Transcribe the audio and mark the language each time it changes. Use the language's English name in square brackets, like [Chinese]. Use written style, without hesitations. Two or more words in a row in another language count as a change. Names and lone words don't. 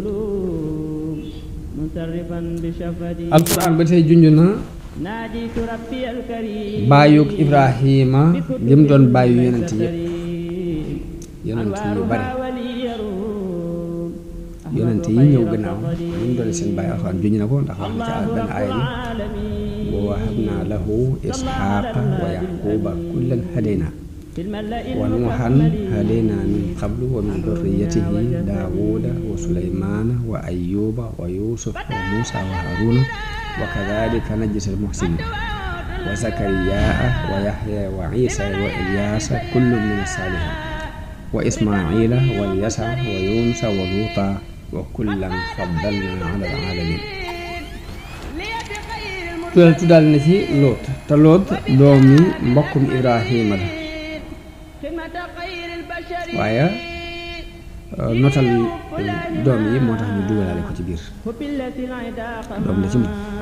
[Wolof] alquran ba tey junj na baayug Ibrahima ngim doon baayu yonent yépp yonent yu bari yonent yi ñëw gannaaw ñu mu doon seen bàyyi alxuraan juñ na ko ndax wax na ci benn aaya ni [Arabic] ووهبنا له إسحاق ويعقوب كلا هدينا ونوحا هدينا من قبل ومن ذريته داود وسليمان وأيوب ويوسف وموسى وهارون وكذلك نجزي المحسنين وزكريا ويحيى وعيسى وإلياس كل من الصالحين وإسماعيل واليسع ويونس ولوطا وكلا فضلنا على العالمين. [Wolof] tuddaal na ci Loot te Loot doomi mbokkum Ibrahima la waaye notal doom yi moo tax ñu dugalaale ko ci biir doom la ci moom.